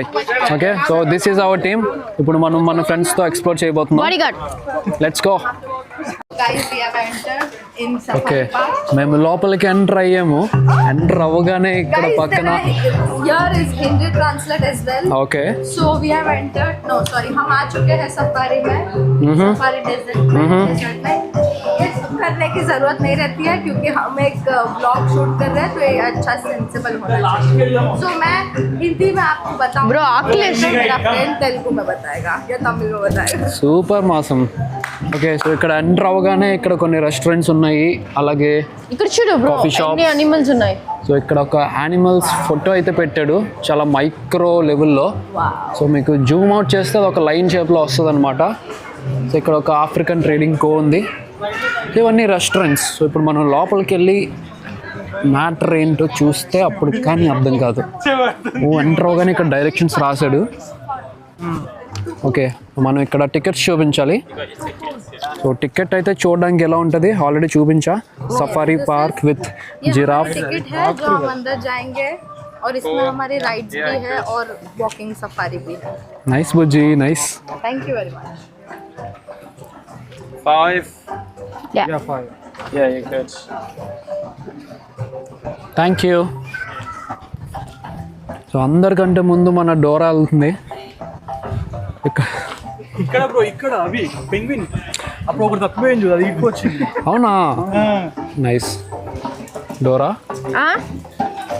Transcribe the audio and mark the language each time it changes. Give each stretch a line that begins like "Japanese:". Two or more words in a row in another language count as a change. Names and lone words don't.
English: Okay, so this is our team.
Telugu: ఇప్పుడు మనం మన ఫ్రెండ్స్తో ఎక్స్ప్లోర్ చేయబోతున్నాం.
English: Let's go. Okay,
Telugu: మేము లోపలికి ఎంటర్ అయ్యాము. ఎంటర్ అవ్వగానే ఇక్కడ పక్కన ఓకే.
English: So we have entered. No, sorry,
Hindi: हम आ चुके हैं सफारी में. सफारी डेजर्ट में करने की जरूरत नहीं रहती है क्योंकि हम एक ब्लॉग शूट कर रहे हैं, तो ये अच्छा सेंसिबल होना चाहिए. So मैं हिंदी में आपको बताऊंगा. Bro, मेरा फ्रेंड तेलुगु में बताएगा या तमिल में बताएगा.
Telugu: సూపర్ మాసం. ఓకే, సో ఇక్కడ ఎంటర్ అవ్వగానే ఇక్కడ కొన్ని రెస్టారెంట్స్ ఉన్నాయి, అలాగే ఇక్కడ చూడు బ్రో ఎన్ని యానిమల్స్ ఉన్నాయి. సో ఇక్కడ ఒక యానిమల్స్ ఫోటో అయితే పెట్టాడు, చాలా మైక్రో లెవెల్లో. సో మీకు
English: zoom out
Telugu: చేస్తే అది ఒక లైన్ షేప్లో వస్తుంది అనమాట. సో ఇక్కడ ఒక ఆఫ్రికన్ ట్రేడింగ్ కో ఉంది. ఇవన్నీ రెస్టారెంట్స్. సో ఇప్పుడు మనం లోపలికి వెళ్ళి మ్యాటర్ ఏంటో చూస్తే అప్పుడు కానీ అర్థం కాదు. ఎంటర్ అవగానే ఇక్కడ డైరెక్షన్స్ రాశాడు. ఓకే, మనం ఇక్కడ టికెట్స్ చూపించాలి. సో టికెట్ అయితే చూడడానికి ఎలా ఉంటుంది ఆల్రెడీ చూపించా.
English: Safari park with giraffe.
Hindi: और इसमें हमारी राइड्स भी है और वॉकिंग सफारी भी है.
Telugu: నైస్ బుజ్జి, నైస్.
English: Thank you very much. 5. Yeah, 5. Yeah, you good. Thank you.
Telugu: సో అందరికంటే ముందు మన డోరా వెళ్తుంది. ఇక్కడ బ్రో, ఇక్కడ అవి పెంగ్విన్ అప్పుడు ఒకటి తప్పిపోయింది చూడు, అది ఇటు వచ్చింది. అవునా? నైస్. డోరా